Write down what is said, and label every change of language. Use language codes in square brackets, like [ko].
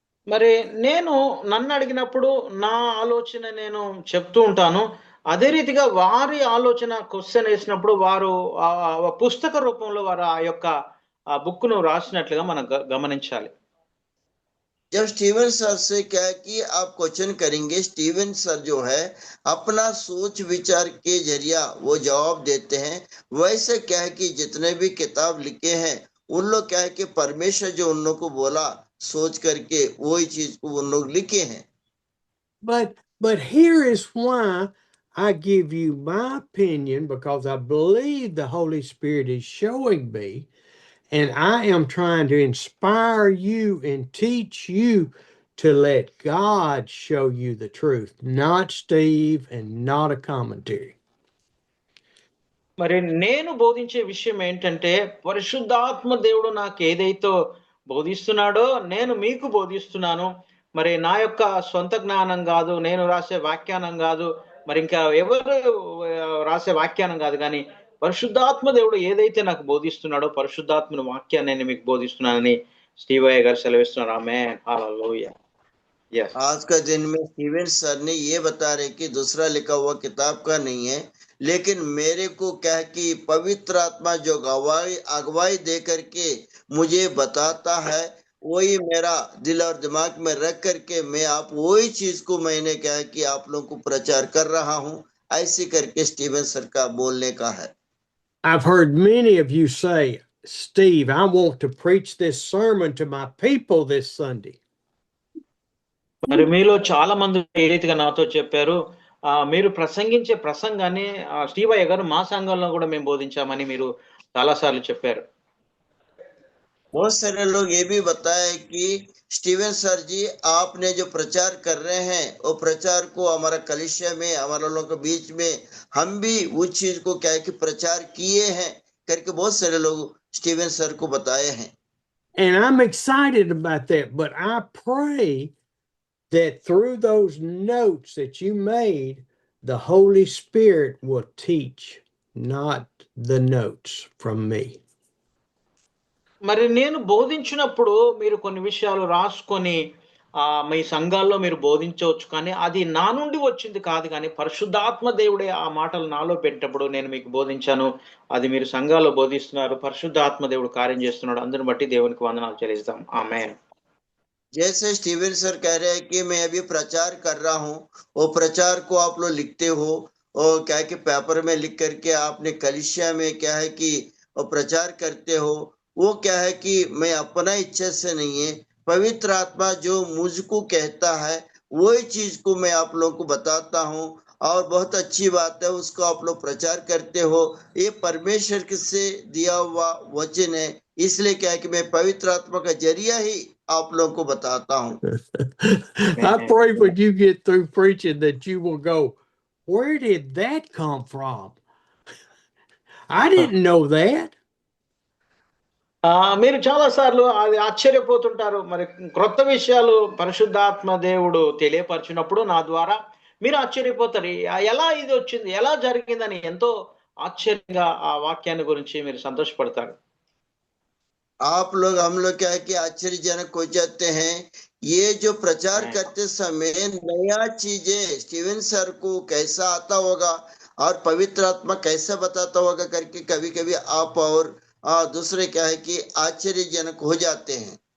[te] మరి నేను నన్ను అడిగినప్పుడు నా ఆలోచన నేను చెప్తూ ఉంటాను, అదే రీతిగా వారి ఆలోచన క్వశ్చన్ వేసినప్పుడు వారు పుస్తక రూపంలో వారు ఆ యొక్క బుక్ను రాసినట్లుగా మనం గమనించాలి. [hi] जब स्टीवन सर से क्या है कि आप क्वेश्चन करेंगे, स्टीवन सर जो है अपना सोच विचार के जरिया वो जवाब देते हैं। वैसे क्या है कि जितने भी किताब लिखे हैं उन लोग क्या है कि परमेश्वर जो उन लोग को बोला सोच करके वही चीज को उन लोग लिखे हैं। [en] But here is why I give you my opinion, because I believe the Holy Spirit is showing me, and I am trying to inspire you and teach you to let God show you the truth, not Steve and not a commentary. [te] మరి నేను బోధించే విషయం ఏంటంటే పరిశుద్ధాత్మ దేవుడు నాకు ఏదైతే బోధిస్తున్నాడో నేను మీకు బోధిస్తున్నాను. మరి నా యొక్క సొంత జ్ఞానం కాదు, నేను రాసే వ్యాఖ్యానం కాదు, మరి ఇంకా ఎవరు రాసే వ్యాఖ్యానం కాదు, కానీ పరిశుద్ధాత్మ దేవుడు ఏదైతే నాకు బోధిస్తున్నాడో పరిశుద్ధాత్మని వాక్యాన్ని నేను మీకు బోధిస్తున్నానని స్టీవయ్య గారు సెలవిస్తున్నారు. ఆమేన్, హల్లెలూయా. Yes. [hi] आज का दिन में स्टीवन सर ने ये बता रहे कि दूसरा लिखा हुआ किताब का नहीं है, लेकिन मेरे को क्या है कि पवित्र आत्मा जो अगवाई दे करके मुझे बताता है, वही मेरा दिल और दिमाग में रख करके मैं आप वही चीज को मैंने क्या है कि आप लोगों को प्रचार कर रहा हूँ, ऐसे करके स्टीवन सर का बोलने का है। [en] I've heard many of you say, Steve, I want to preach this sermon to my people this Sunday. [te] మరి మీలో చాలా మంది ఏ రీతిగా నాతో చెప్పారు, మీరు ప్రసంగించే ప్రసంగాన్ని స్టీవయ్య గారు మా సంఘంలో కూడా మేము బోధించామని మీరు చాలా సార్లు చెప్పారు. [hi] बहुत सारे लोग ये भी बताए कि स्टीवन सर जी आपने जो प्रचार कर रहे हैं वो प्रचार को हमारा कलिसिया में हमारे लोगों के बीच में हम भी उस चीज को क्या है कि प्रचार किए हैं करके बहुत सारे लोग स्टीवन सर को बताए हैं. [en] And I'm excited about that, but I pray that through those notes that you made, the Holy Spirit will teach, not the notes from me. [te] మరి నేను బోధించినప్పుడు మీరు కొన్ని విషయాలు రాసుకొని మీ సంఘాల్లో మీరు బోధించవచ్చు, కానీ అది నా నుండి వచ్చింది కాదు, కానీ పరిశుద్ధాత్మ దేవుడే ఆ మాటలు నాలో పెట్టినప్పుడు నేను మీకు బోధించాను. అది మీరు సంఘాల్లో బోధిస్తున్నారు, పరిశుద్ధాత్మ దేవుడు కార్యం చేస్తున్నాడు. అందరిని బట్టి దేవునికి వందనాలు చెల్లిస్తాం. ఆమేన్. [hi] जैसे स्टीवन सर कह रहे हैं कि मैं अभी प्रचार कर रहा हूँ, वो प्रचार को आप लोग लिखते हो और क्या है कि पेपर में लिख करके आपने कलिसिया में क्या है कि प्रचार करते हो, वो क्या है कि मैं अपना इच्छा से नहीं है, पवित्र आत्मा जो मुझको कहता है वही चीज को मैं आप लोगों को बताता हूँ और बहुत अच्छी बात है, उसको आप लोग प्रचार करते हो. ये परमेश्वर से दिया हुआ वचन है, इसलिए क्या है कि मैं पवित्र आत्मा का जरिया ही आप लोगों को बताता हूँ. [en] I pray when you get through preaching that you will go, where did that come from? I didn't know that. [te] మీరు చాలా సార్లు అది ఆశ్చర్యపోతుంటారు. మరి క్రొత్త విషయాలు పరిశుద్ధాత్మ దేవుడు తెలియపరిచినప్పుడు నా ద్వారా మీరు ఆశ్చర్యపోతారు, ఎలా ఇది వచ్చింది, ఎలా జరిగిందని ఎంతో ఆశ్చర్యంగా ఆ వాక్యాన్ని గురించి మీరు సంతోషపడతారు. [hi] आप लोग हम लोग क्या है कि आश्चर्यजनक हो जाते हैं, ये जो प्रचार करते समय नया चीजें स्टीवन सर को कैसा आता होगा और पवित्र आत्मा कैसा बताता होगा करके कभी कभी आप और दूसरे क्या है कि आश्चर्यजनक हो जाते हैं.